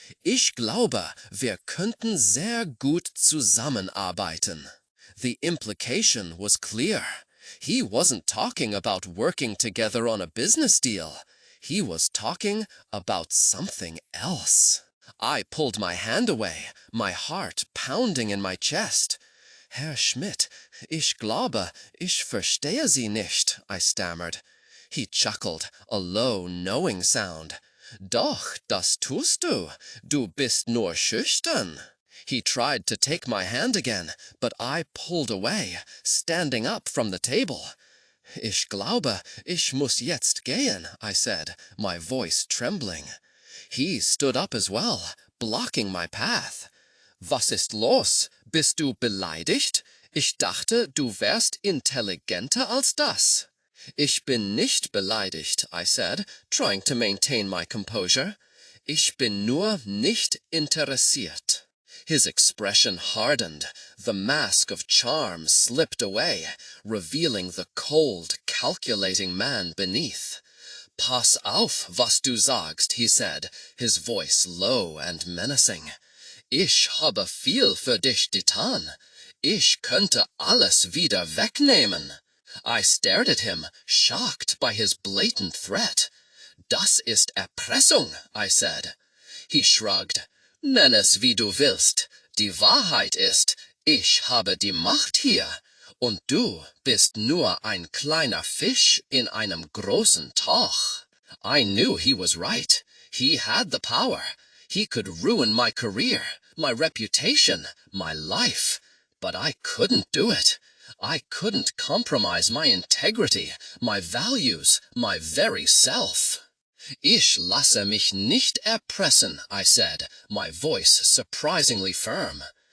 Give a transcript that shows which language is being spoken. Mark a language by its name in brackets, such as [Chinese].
[German] Ich glaube, wir könnten sehr gut zusammenarbeiten. [English] The implication was clear. He wasn't talking about working together on a business deal. He was talking about something else. I pulled my hand away, my heart pounding in my chest. [German] Herr Schmidt, ich glaube, ich verstehe Sie nicht, [English] I stammered. He chuckled, a low, knowing sound. [German] Doch, das tust du. Du bist nur schüchtern. [English] He tried to take my hand again, but I pulled away, standing up from the table. [German] Ich glaube, ich muss jetzt gehen, [English] I said, my voice trembling. He stood up as well, blocking my path. [German] Was ist los? Bist du beleidigt? Ich dachte, du wärst intelligenter als das. Ich bin nicht beleidigt, [English] I said, trying to maintain my composure. [German] Ich bin nur nicht interessiert. [English] His expression hardened. The mask of charm slipped away, revealing the cold, calculating man beneath. [German] Pass auf, was du sagst, [English] he said, his voice low and menacing. [German] Ich habe viel für dich getan. Ich könnte alles wieder wegnehmen. [English] I stared at him, shocked by his blatant threat. [German] Das ist Erpressung, [English] I said. He shrugged. [German] Nenn es wie du willst. Die Wahrheit ist, ich habe die Macht hier. Und du bist nur ein kleiner Fisch in einem großen Tauch. [English] I knew he was right. He had the power. He could ruin my career, my reputation, my life. But I couldn't do it. I couldn't compromise my integrity, my values, my very self. [German] Ich lasse mich nicht erpressen, [English] I said, my voice surprisingly firm.